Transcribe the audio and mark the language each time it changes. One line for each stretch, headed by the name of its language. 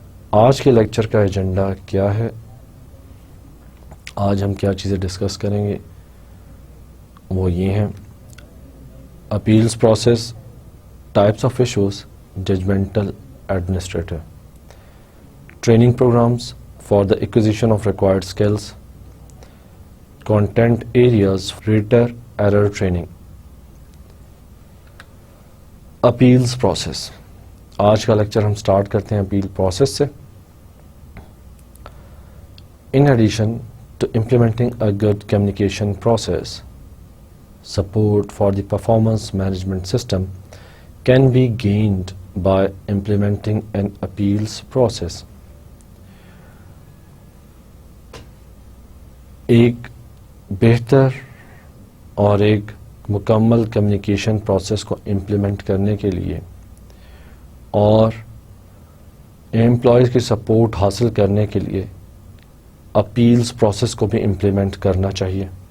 Urdu: آج کے لیکچر کا ایجنڈا کیا ہے، آج ہم کیا چیزیں ڈسکس کریں گے، وہ یہ ہیں: appeals process, types of issues, judgemental administrator, training programs for the acquisition of required skills, content areas, ریٹر error training. Appeals process. آج کا لیکچر ہم سٹارٹ کرتے ہیں اپیل پروسیس سے.
English: In addition to implementing a good communication process, support for the performance management system can be gained by implementing an appeals process.
Urdu: ایک بہتر اور ایک مکمل کمیونیکیشن پروسیس کو امپلیمنٹ کرنے کے لیے اور امپلائیز کی سپورٹ حاصل کرنے کے لیے اپیلس پروسیس کو بھی امپلیمنٹ کرنا چاہیے.